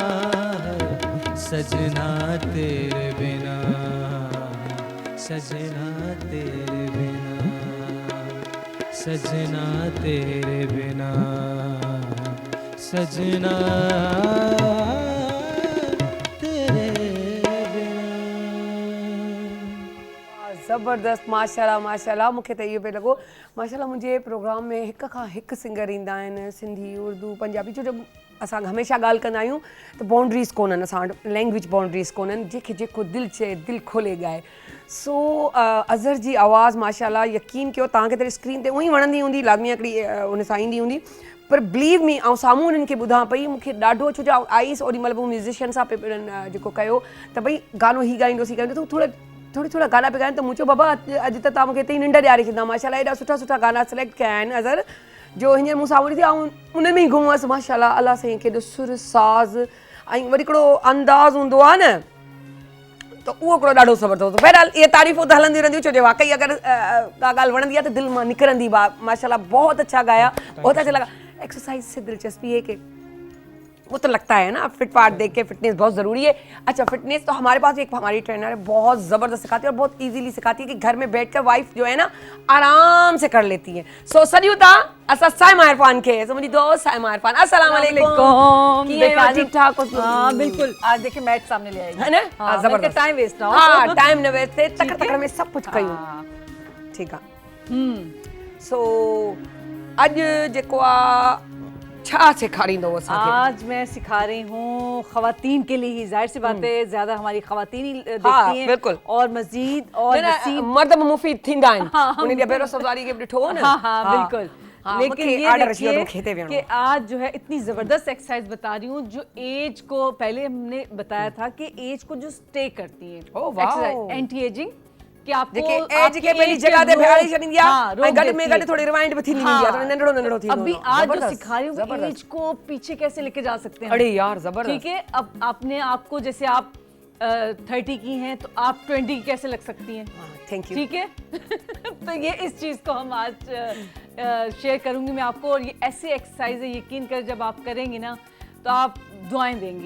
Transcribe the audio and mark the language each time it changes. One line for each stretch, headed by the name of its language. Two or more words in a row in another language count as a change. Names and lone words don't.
Urdu: سجنا تیرے بنا، سجنا تیرے بنا، سجنا تیرے بنا، سجنا تیرے بنا.
Sindhi: ज़बरदस्त, माशाल्लाह माशाल्लाह। मूंखे त इहो पियो लॻो माशाल्लाह मुंहिंजे प्रोग्राम में हिक खां हिकु सिंगर ईंदा आहिनि, सिंधी, उर्दू, पंजाबी। छो जो असां हमेशह ॻाल्हि कंदा आहियूं त बाउंड्रीज़ कोन्हनि असां वटि,
English: language boundaries
Sindhi: कोन्हनि, जंहिंखे जेको दिलि चए दिलि खोले ॻाए। सो अज़हर जी आवाज़ माशाल्लाह, यकीन कयो तव्हांखे त स्क्रीन ते उअं ई वणंदी हूंदी, लाज़मी हिकिड़ी उन सां ईंदी हूंदी, पर
English: believe me
Sindhi: ऐं साम्हूं उन्हनि खे ॿुधां पई मूंखे ॾाढो, छो जो आईस ओॾी महिल बि म्यूज़िशियन सां जेको कयो त भई गानो ही ॻाईंदोसीं त थोड़ा गाना पे ॻाइनि, त मूं चयो बाबा अॼु त तव्हां मूंखे हिते ई निंड ॾियारे छॾींदा। माशाल्लाह एॾा सुठा सुठा गाना सिलेक्ट कया आहिनि अज़हर, जो हींअर मूं साम्हूं ॾिठी ऐं उन में ई गुम हुअसि। माशाल्लाह अल्लाह साईं केॾो सुर साज़ ऐं वरी हिकिड़ो अंदाज़ हूंदो आहे न, त उहो हिकिड़ो ॾाढो ज़बरदस्त। बहरहाल इहे तारीफ़ूं त हलंदियूं रहंदियूं, छो जो वाकई अगरि का ॻाल्हि वणंदी आहे त दिलि मां निकिरंदी बि आहे।
Urdu: ماشاءاللہ بہت اچھا گایا، بہت اچھا لگا۔ ایکسرسائز سے دلچسپی ہے کہ وہ تو لگتا ہے نا، فٹ فاٹ دیکھ کے فٹنس بہت ضروری ہے. اچھا، فٹنس تو ہمارے پاس ایک ہماری ٹرینر ہے، بہت زبردست سکھاتی ہے اور بہت ایزیلی سکھاتی ہے کہ گھر میں بیٹھ کر وائف جو ہے نا آرام سے کر لیتی ہے.
Sindhi: सो सॼियूं था असां साइमा इरफान खे, मुंहिंजी दोस्त साइमा इरफान, अस्सलाम वालेकुम।
Urdu: ٹھیک ٹھاک ہو? ہاں بالکل. آج دیکھیے میٹ سامنے لے آئے گی, ہے نا? ہاں, زبردست. ٹائم ویسٹ نہ ہو.
Sindhi: हाँ, टाइम न वेस्ट थे, तकड़ तकड़
Urdu: میں سب کچھ
Sindhi: कयूं।
Urdu: ٹھیک ہے.
Sindhi: सो अॼु जेको आहे छा सेखारींदो असांखे?
Urdu: آج میں سکھا رہی ہوں خواتین کے لیے ہی، ظاہر سی بات ہے زیادہ ہماری خواتین ہی دیکھتی ہیں, بالکل. اور مزید اور مرد بھی مفید
Sindhi: थींदा आहिनि, उन ॾींहुं बेरो सवारी के ॾिठो हो न।
Urdu: ہاں بالکل. لیکن یہ دیکھیے کہ آج جو ہے اتنی زبردست ایکسرسائز بتا رہی ہوں جو ایج کو، پہلے ہم نے بتایا تھا کہ ایج کو جو سٹے کرتی ہے ایکسرسائز,
English: anti ageing,
Urdu: کہ آپ کو
Sindhi: एज के पहली जगह ते बिहारी छॾींदी आहे ऐं गॾु में गॾु थोड़ी रिवाइंड भी थींदी आहे, थोड़ी नंढड़ो नंढड़ो थींदो।
Urdu: ابھی آج جو سکھا رہی ہوں ایج کو پیچھے کیسے لے کے جا سکتے ہیں. ارے یار زبردست. ٹھیک ہے، اب آپ نے آپ کو جیسے آپ 30 کی ہیں تو آپ 20 کی کیسے لگ سکتی ہیں.
English: Thank you.
Urdu: ٹھیک ہے. تو یہ اس چیز کو ہم آج شیئر کروں گی میں آپ کو، اور یہ ایسی ایکسرسائز ہے، یقین کر جب آپ کریں گے نا تو آپ دعائیں دیں گی.